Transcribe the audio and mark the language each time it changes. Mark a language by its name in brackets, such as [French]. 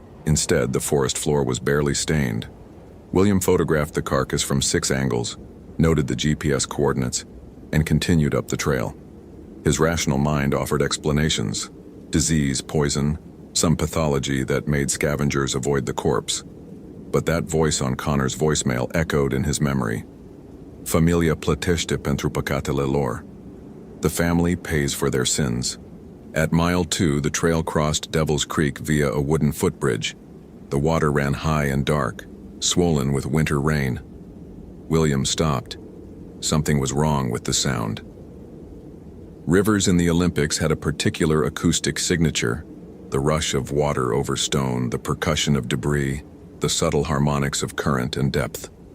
[English] Instead, the forest floor was barely stained. William photographed the carcass from 6 angles, noted the GPS coordinates, and continued up the trail. His rational mind offered explanations: disease, poison, some pathology that made scavengers avoid the corpse. But that voice on Connor's voicemail echoed in his memory. [Romanian] Familia plătește pentru păcatele lor. [English] The family pays for their sins. At mile 2, the trail crossed Devil's Creek via a wooden footbridge. The water ran high and dark, swollen with winter rain. William stopped. Something was wrong with the sound. Rivers in the Olympics had a particular acoustic signature: the rush of water over stone, the percussion of debris, the subtle harmonics of current and depth.